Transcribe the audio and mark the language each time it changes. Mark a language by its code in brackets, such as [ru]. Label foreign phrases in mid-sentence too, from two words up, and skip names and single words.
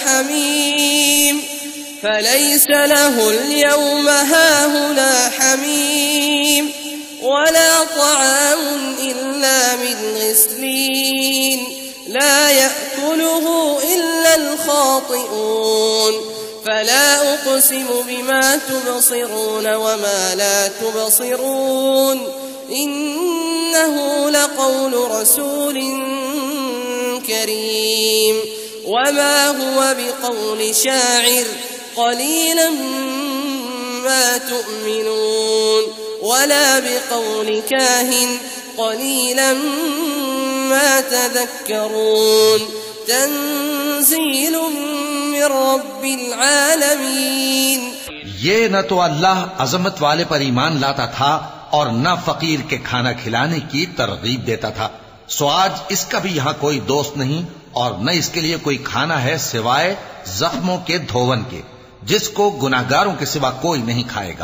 [ar] حميم ولا طعام إلا من غسلين لا يأكله إلا الخاطئون فلا أقسم بما تبصرون وما لا تبصرون إنه لقول رسول كريم وما هو بقول شاعر قليلا ما تؤمنون ولا بقول كاهن قليلا ما تذكرون تنزيل من رب العالمين. [ur] یہ نہ تو اللہ عظمت والے پر ایمان لاتا تھا اور نہ فقیر کے کھانا کھلانے کی ترغیب دیتا تھا. سو آج اس کا بھی یہاں کوئی دوست نہیں اور نہ اس کے لیے کوئی کھانا ہے سوائے زخموں کے دھوون کے، جس کو گناہگاروں کے سوا کوئی نہیں کھائے گا.